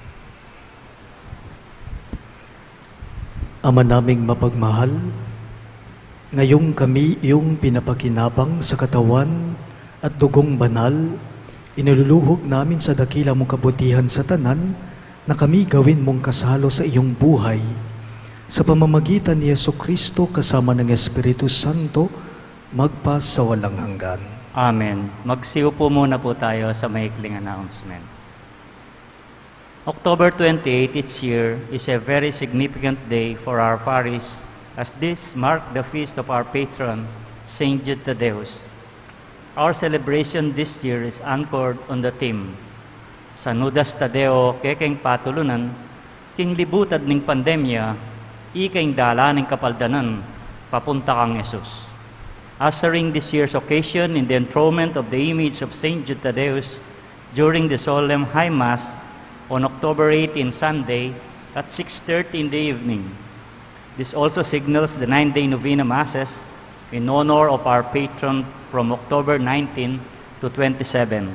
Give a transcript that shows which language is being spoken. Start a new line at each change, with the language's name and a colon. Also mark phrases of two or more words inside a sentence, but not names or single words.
Filipino: Ama naming mapagmahal, ngayong kami iyong pinapakinabang sa katawan at dugong banal, iniluluhog namin sa dakila mong kabutihan sa tanan na kami gawin mong kasalo sa iyong buhay. Sa pamamagitan ni Jesucristo kasama ng Espiritu Santo, magpas sa walang hanggan. Amen. Magsiupo muna po tayo sa maikling announcement.
English: October 28 each year is a very significant day for our parish as this marks the feast of our patron, Saint Jude Thaddeus. Our celebration this year is anchored on the theme,
Pampanga: Sanudas Tadeo kekeng patulunan, king libutad ning pandemya, ikaing dala ning kapaldanan, papunta kang Jesus.
English: Ushering this year's occasion in the enthronement of the image of Saint Jude Thaddeus during the solemn High Mass on October 18, Sunday, at 6:30 in the evening. This also signals the 9-day novena masses in honor of our patron from October 19 to 27.